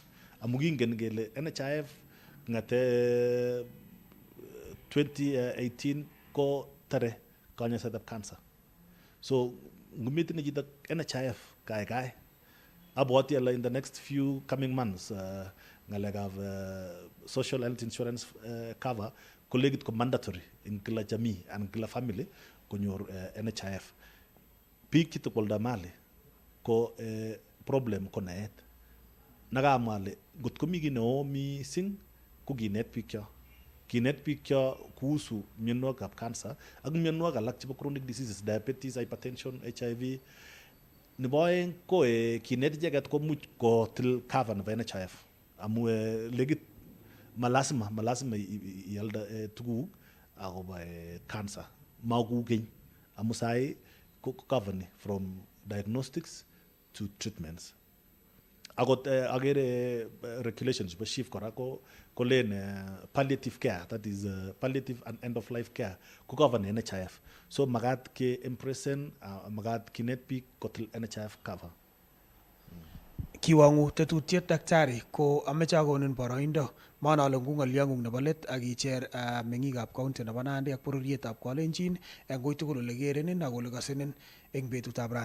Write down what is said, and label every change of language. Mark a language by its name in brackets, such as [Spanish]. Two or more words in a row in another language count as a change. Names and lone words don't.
[Kalenjin] Amu kingen kele NHIF ng'ate 2018 ko tare kanyoisetab cancer. So ngometinye chito NHIF kaikai abwati ala [English] in the next few coming months [Kalenjin] ng'alekab [English] social health insurance cover [Kalenjin] ko legit ko mandatory in [Swahili] kila jamii [English] and kila family [Kalenjin] konyor NHIF. Biik chetokolda mali ko problem ko naet. Nakamwa ale ngot komi kiy neo mising ko kinet biik cho kuhusu mionwogikab cancer ak mionwogik alak chebo [English] chronic diseases, [Kalenjin] diabetes, hypertension, HIV. Nebo aeng ko kinet icheket komuch kotil cover nebo NHIF amu legit malasima ialde tuguk akobo cancer makou keny amu sai ko coverni [English] from diagnostics to treatments. [Kalenjin] Akot agere regulations chebo SHIF kora ko len [English] palliative care, that is palliative and end of life care [Kalenjin] ko cover ni NHIF. So magat ke impresen magat kinet biik kotil NHIF cover. Kiwangu tetutiet daktari ko ameche akonin boroindo manole ngu ng'olyong'ung nebo let ak icher meng'ikab county nebo Nandi ak bororietab Kalenjin eng koi tugul ole kerenin ak ole kasenin eng betutab rani.